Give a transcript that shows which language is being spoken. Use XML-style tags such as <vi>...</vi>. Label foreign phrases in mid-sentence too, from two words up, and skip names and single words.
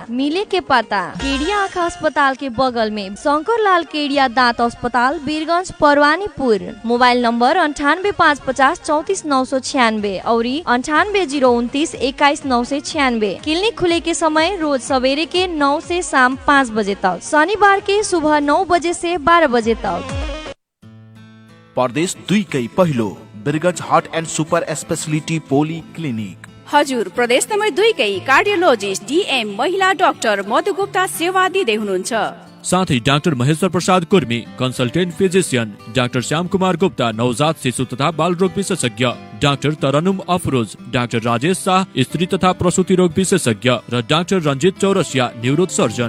<bho>मिले के पता केडिया आँखा अस्पताल के बगल में शंकर लाल केडिया दांत अस्पताल, बीरगंज, परवानीपुर। मोबाइल नंबर 9855 34 996 और 98029 21 996। क्लिनिक खुले के समय रोज सवेरे के 9 से शाम 5 बजे तक, शनिवार के सुबह 9 बजे से 12 बजे तक।</bho> <ne>प्रदेश 2 कै पहिलो बिरगंज हार्ट एन्ड सुपर स्पेशलिटी पोली क्लिनिक हजुर प्रदेश नम्बर 2 कै कार्डियोलोजिस्ट डीएम महिला डाक्टर मधु गुप्ता सेवा दिँदै हुनुहुन्छ। साथै डाक्टर महेश्वर प्रसाद कुर्मी</ne> <en>consultant physician,</en> <ne>डाक्टर श्याम कुमार गुप्ता नवजात शिशु तथा बाल रोग विशेषज्ञ, डाक्टर तरनुम अफरोज, डाक्टर राजेश शाह स्त्री तथा प्रसूति रोग विशेषज्ञ र डाक्टर रञ्जित चौरसिया</ne> <en>neuro surgeon.</en>